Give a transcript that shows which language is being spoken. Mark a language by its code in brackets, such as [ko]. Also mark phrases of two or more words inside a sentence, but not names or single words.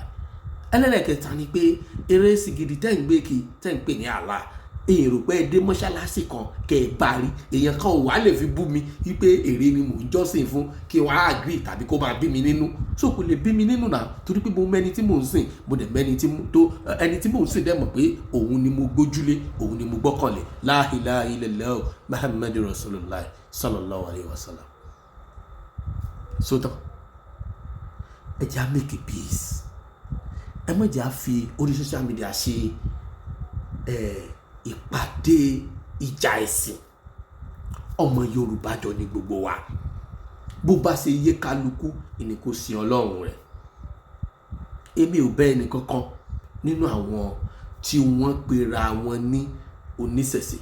[yo] ẹlẹ́lẹ́kẹta ni pé eré sìgìdì tẹ́ ń pè ní Allah èrò pé dé mọ́ṣáláṣí kan kẹ́ ẹ bá rí èèyàn kan ò wá lè fi bú mi wípé èrè ni mò ń jọ́sìn fún kí wọ́n á agree tàbí kó máa bí mi nínú so kò lè bí mi nínú náà torí pé mo mẹ́ni tí mò ń sìn mo dẹ̀ mẹ́ni ẹni tí mò ń sìn dẹ̀ mọ̀ pé òun ni mo gbójúlé òun ni mo gbọ́kànlé [ar] لا إله إلا الله محمد رسول الله صلى الله عليه وسلم. [yo] sótọ́ ẹ jẹ́ á [en] make a peace [yo] ẹ má jẹ́ á fi orí [en] social media [yo] ṣe ìpàdé ìjà ẹ̀sìn. ọmọ Yorùbá jọ ní gbogbo wa bó bá ṣe yé kálukú ìní kò sin Ọlọ́run rẹ̀. èmi ò bẹ́ ẹnì kankan nínú àwọn tí wọ́n pera wọn ní oníṣẹ̀ṣe.